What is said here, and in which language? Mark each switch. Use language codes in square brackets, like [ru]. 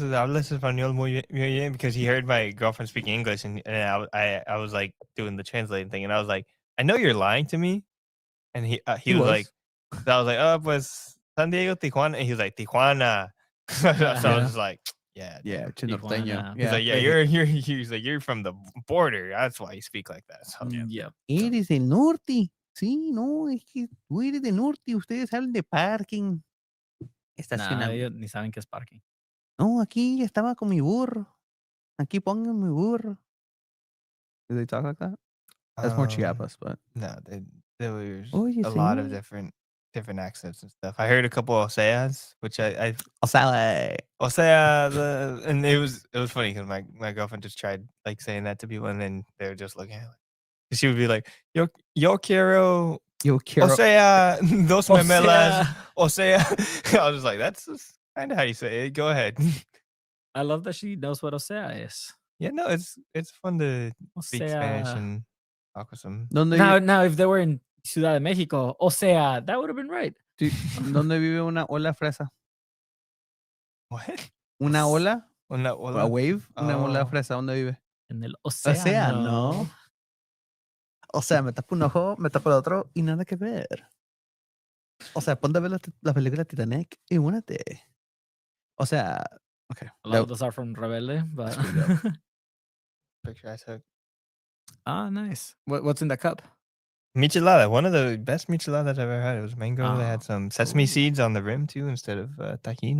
[en] Hablas español muy bien," because he heard my girlfriend speak English, and I was like doing the translating thing, and I was like, "I know you're lying to me," and he was like, I was like, "Oh, pues San Diego, Tijuana," and he was like, "Tijuana," so I was just like, "Yeah, Tijuana. He's like, "Yeah, you're from the border. That's why you speak like that." So, yeah. [es] Eres del norte. Sí, no, es que tú eres del norte, ustedes hablan de parking. Nah, ellos ni saben qué es parking. No, aquí estaba con mi burro. [en] Aquí pongan mi burro. Do they talk like that? That's more Chiapas, but no, there was a lot of different accents and stuff. I heard a couple of Oseas, which I [es] Osea, [en] and it was funny because my girlfriend just tried like saying that to people, and then they were just looking at it. [es] She would be like, yo quiero, o sea, dos memelas, o sea. [en] I was just like, that's kind of how you say it. Go ahead. I love that she knows what o sea is. Yeah, no, it's fun to speak Spanish and talk with some. Now, if they were in Ciudad de Mexico, o sea, that would have been right. [es] ¿Dónde vive una ola fresa? [en] What? [es] ¿Una ola? [en] A wave? [es] Una ola fresa, ¿dónde vive? En el océano. O sea, me tapo un ojo, me tapo el otro y nada que ver. O sea, ponte a ver la película Titanic y únete. O sea, okay. [en] A lot of those are from Rebelde, but picture I took. Ah, nice. What's in the cup? Michelada, one of the best micheladas I've ever had. It was mango. They had some sesame seeds on the rim too instead of tahini.